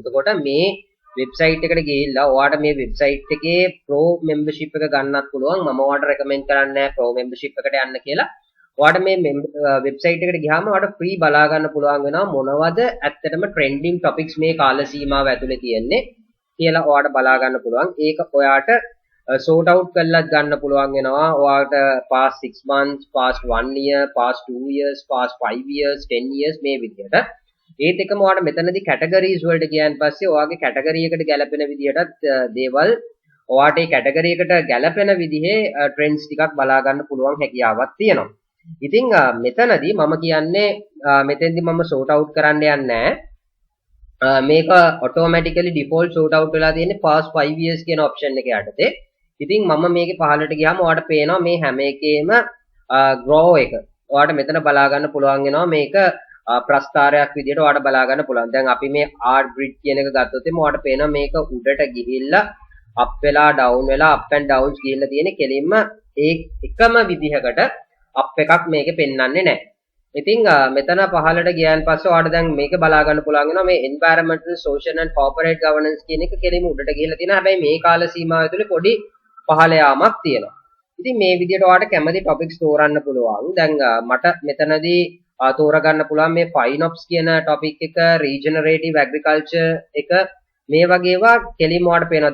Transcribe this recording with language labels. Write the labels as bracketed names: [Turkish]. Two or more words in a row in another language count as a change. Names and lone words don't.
[Sinhala] එතකොට මේ වෙබ්සයිට් එකට ගිහිල්ලා ඔයාලට මේ වෙබ්සයිට් එකේ [English] pro membership [Sinhala] එක ගන්නත් පුළුවන්. මම ඔයාලට recommend කරන්නේ [English] pro membership [Sinhala] එකට යන්න කියලා. ඔයාලට මේ වෙබ්සයිට් එකට ගියාම ඔයාලට free බලා ගන්න පුළුවන් වෙනවා මොනවද ඇත්තටම [English] trending topics [Sinhala] මේ කාල සීමාව ඇතුලේ තියෙන්නේ කියලා ඔයාලට බලා ගන්න පුළුවන්. ඒක ඔයාලට [English] sort out [Sinhala] කරලා ගන්න පුළුවන් වෙනවා. ඔයාලට [English] past 6 months, past 1 year, past 2 years, past 5 years, 10 years [Sinhala] මේ විදිහට. ඒත් එකම ඔයාලට මෙතනදී categories වලට ගියන් පස්සේ ඔයාගේ category එකට ගැලපෙන විදිහට දේවල් ඔයාට ඒ category එකට ගැලපෙන විදිහේ trends ටිකක් බලා ගන්න පුළුවන් හැකියාවක් තියෙනවා. ඉතින් මෙතනදී මම කියන්නේ මෙතෙන්දී මම [English] sort out [Sinhala] කරන්න යන්නේ නැහැ. මේක [English] automatically default sort out [Sinhala] වෙලා තියෙන්නේ [English] past 5 years [Sinhala] කියන option එක යටතේ. ඉතින් මම මේකේ පහළට ගියාම ඔයාලට පේනවා මේ හැම එකේම grow එක. ඔයාලට මෙතන බලා ගන්න පුළුවන් වෙනවා මේක ප්‍රස්ථාරයක් විදිහට ඔයාලට බලා ගන්න පුළුවන්. දැන් අපි මේ [English] art grid [Sinhala] කියන එක ගත්තොත් එimhe ඔයාලට පේනවා මේක උඩට ගිහිල්ලා up වෙලා down වෙලා [English] up and downs [Sinhala] ගිහිල්ලා තියෙන කෙලින්ම ඒ එකම විදිහකට up එකක් මේකේ පෙන්වන්නේ නැහැ. ඉතින් මෙතන පහළට ගියන් පස්සේ ඔයාලට දැන් මේක බලා ගන්න පුළුවන් වෙනවා මේ [English] environmental, social and corporate governance [Sinhala] කියන එක කෙලින්ම උඩට ගිහිල්ලා තියෙනවා. හැබැයි මේ කාල සීමාව ඇතුලේ පොඩි පහළ යාමක් තියෙනවා. ඉතින් මේ විදිහට ඔයාලට කැමති topics තෝරන්න පුළුවන්. දැන් මට මෙතනදී තෝරගන්න පුළුවන් මේ FinOps කියන topic එක, [English] regenerative agriculture [Sinhala] එක මේ වගේ ඒවා කෙලින්ම ඔයාලට පේනවා.